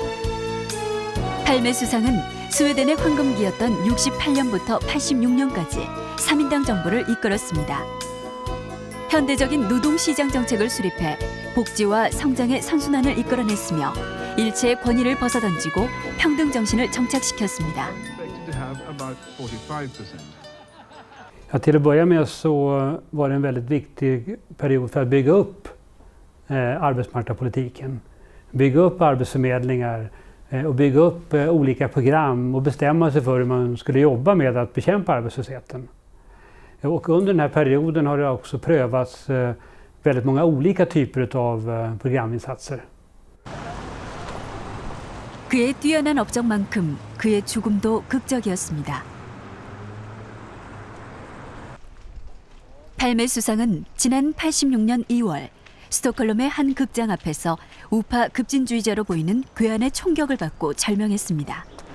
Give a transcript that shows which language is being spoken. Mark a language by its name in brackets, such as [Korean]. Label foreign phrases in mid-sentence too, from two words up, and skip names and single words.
[Korean] 팔메 수상은 스웨덴의 황금기였던 68년부터 86년까지 3인당 정부를 이끌었습니다. 현대적인 노동시장 정책을 수립해 복지와 성장의 선순환을 이끌어냈으며 일체의 권위를 벗어던지고 평등 정신을 정착시켰습니다. [Swedish] Ja, till att börja med så var det en väldigt viktig period för att bygga upp arbetsmarknadspolitiken. Bygga upp arbetsförmedlingar och bygga upp olika program och bestämma sig för hur man skulle jobba med att bekämpa arbetslösheten. Och under den här perioden har det också prövats väldigt många olika typer av programinsatser. [Korean] 그의 뛰어난 업적만큼 그의 죽음도 극적이었습니다. 팔메 수상은 지난 86년 2월 스톡홀름의 한 극장 앞에서 우파 급진주의자로 보이는 괴한의 총격을 받고 절명했습니다.